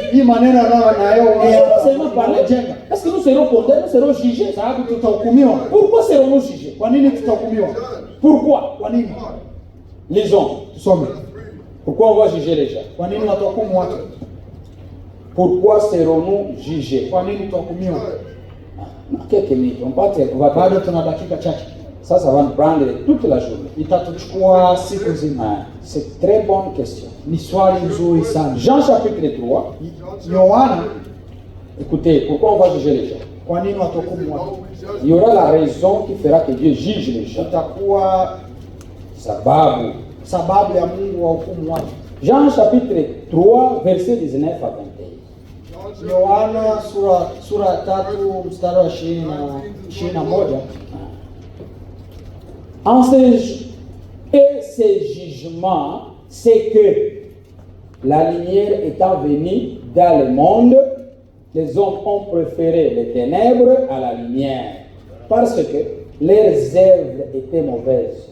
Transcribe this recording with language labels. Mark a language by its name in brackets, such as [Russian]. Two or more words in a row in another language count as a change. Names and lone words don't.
[Swahili] Hii maneno nayoongea [French] Est-ce que seulement parler? [Swahili] yanajenga? [French] Est-ce que nous serons condamnés, nous serons jugés? [Swahili] Sababu tutahukumiwa. [French] Pourquoi serons-nous jugés? [Swahili] Kwa nini tutahukumiwa? [French] Pourquoi? [Swahili] Kwa nini? [French] Lisons. [Swahili] Tusome. [French] Pourquoi on va juger les gens? [Swahili] Kwa nini watahukumu watu? [French] Pourquoi serons-nous jugés? [Swahili] Kwa nini tutahukumiwa? [French] Quelques minutes. On va [Swahili] Bado tuna dakika chache. [French] Ça va nous prendre toute la journée. [Swahili] Itatuchukua siku nzima. [French] Ah, c'est une très bonne question. [Swahili] Ni swali nzuri sana. [French] Jean chapitre 3. [Swahili] Yohana, [French] Écoutez, pourquoi on va juger les gens? [Swahili] kwa nini watahukumu watu? [French] Il y aura la raison qui fera que Dieu juge les gens. [Swahili] Itakuwa Sababu. sababu ya Mungu wahukumu watu. [French] Jean chapitre 3, verset 19 à 21. [Swahili] Yohana sura ya 3 mstari wa 21. [French] Et ces jugements, c'est que la lumière étant venue dans le monde, les hommes ont préféré les ténèbres à la lumière, parce que leurs œuvres étaient mauvaises.